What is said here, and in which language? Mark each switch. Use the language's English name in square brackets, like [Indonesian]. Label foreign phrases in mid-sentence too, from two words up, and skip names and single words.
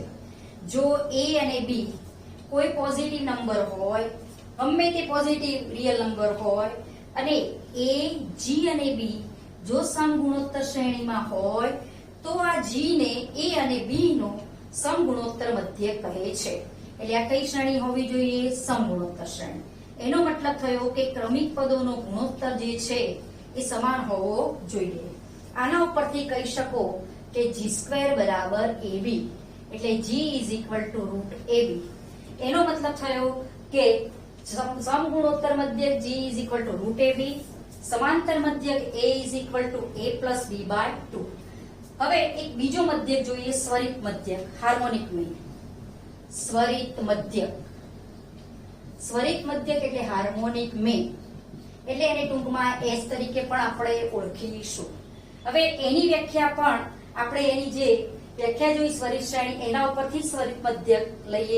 [Gujarati] જો A અને B કોઈ પોઝિટિવ નંબર હોય, ગમે તે પોઝિટિવ રિયલ નંબર હોય અને A, G અને B જો સમગુણોત્તર શ્રેણીમાં હોય તો આ G ને A અને B નો સમગુણોત્તર મધ્યક કહે છે. એટલે આ કઈ શ્રેણી હોવી જોઈએ? સમગુણોત્તર શ્રેણી. એનો મતલબ થયો કે ક્રમિક પદોનો ગુણોત્તર જે છે એ સમાન હોવો જોઈએ. આના ઉપરથી કહી શકો કે G² બરાબર AB. [English] એટલે G is equal to √AB. [Gujarati] એનો મતલબ થયો કે સમગુણોત્તર મધ્યક [English] G is equal to √AB. [Gujarati] સમાંતર મધ્યક [English] A is equal to A plus B by 2. [Gujarati] હવે એક બીજો મધ્યક જોઈએ સ્વરિત મધ્યક, [English] harmonic mean. [Gujarati] સ્વરિત મધ્યક. સ્વરિત મધ્યક એટલે [English] harmonic mean. [Gujarati] એટલે એને ટૂંકમાં S તરીકે પણ આપણે ઓળખીશું. હવે એની વ્યાખ્યા પણ આપણે એની જે વ્યાખ્યા જોઈ સ્વરિત શ્રેણી એના ઉપરથી સ્વરિત મધ્યક લઈએ.